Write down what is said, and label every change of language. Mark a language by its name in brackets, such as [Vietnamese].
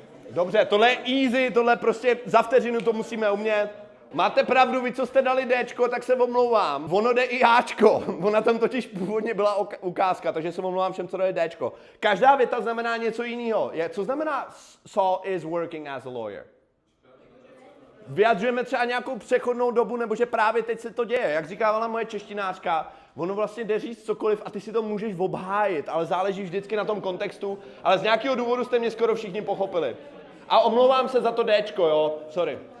[Czech] Dobře, tohle je easy, tohle prostě za vteřinu to musíme umět. Máte pravdu, vy, co jste dali Dčko, tak se omlouvám. Ono jde i Ačko. Ona tam totiž původně byla ukázka, takže se omlouvám všem, co dali Dčko. Každá věta znamená něco jiného. Co znamená [English] Saul is working as a lawyer? [Czech] Vyjadřujeme třeba nějakou přechodnou dobu, nebo že právě teď se to děje. Jak říkávala moje češtinářka, ono vlastně jde říct cokoliv a ty si to můžeš obhájit, ale záleží vždycky na tom kontextu. Ale z nějakého důvodu jste mě skoro všichni pochopili. A omlouvám se za to Dčko, jo, sorry.